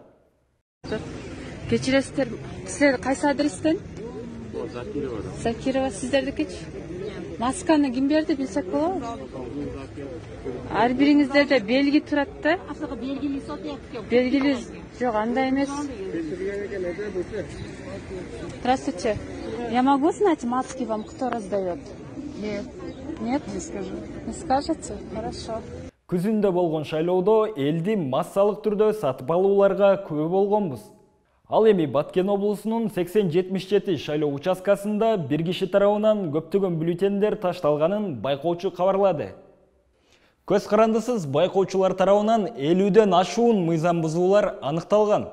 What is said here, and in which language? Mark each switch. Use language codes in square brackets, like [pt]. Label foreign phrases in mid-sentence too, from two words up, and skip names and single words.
[ky] Кечиресиздер, силер кайсы адрестен? Закирова. Закирова, сиздердикичи? Масканы ким берди, билсек болобу? Ар бириңиздерде белги турат да? Белгили жок, андай эмес. [ru] Здравствуйте. Я могу знать маски вам кто раздает? Нет. Нет? Не скажу. Не скажете? Хорошо. [ky] Күзүндө болгон шайлоодо элди массалык түрдө сатып алууларга күбө болгонбуз. Ал эми Баткен облусунун 80-77 шайлоо участкасында бир киши тарабынан көптөгөн бюллетендер ташталганын байкоочу кабарлады. Көз карандысыз байкоочулар тарабынан 50ден ашуун мыйзам бузуулар аныкталган.